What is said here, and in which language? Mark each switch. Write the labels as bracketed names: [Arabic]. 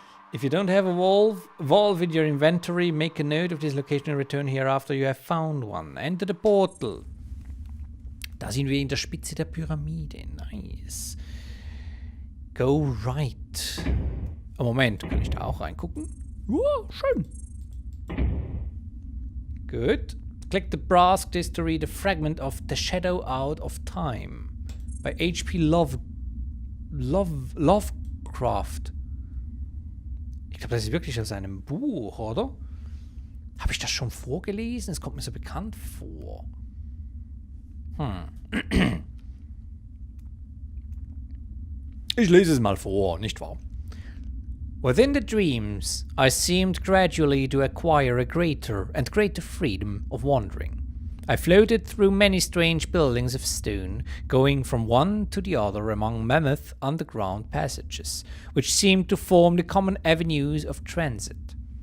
[English] If you don't have a valve in your inventory, make a note of this location and return here after you have found one. Enter the portal. [German] Da sind wir in der Spitze der Pyramide. [English] Nice. Go right. [German] Oh, Moment, kann ich da auch reingucken? Schön. [English] Good. Click the brass disc to read a fragment of The Shadow Out of Time by H.P. Lovecraft. [German] Ich glaube, das ist wirklich aus einem Buch, oder? Habe ich das schon vorgelesen? Es kommt mir so bekannt vor. Ich lese es mal vor, nicht wahr? [English] Within the dreams, I seemed gradually to acquire a greater and greater freedom of wandering. I floated through many strange buildings of stone, going from one to the other among mammoth underground passages, which seemed to form the common avenues of transit.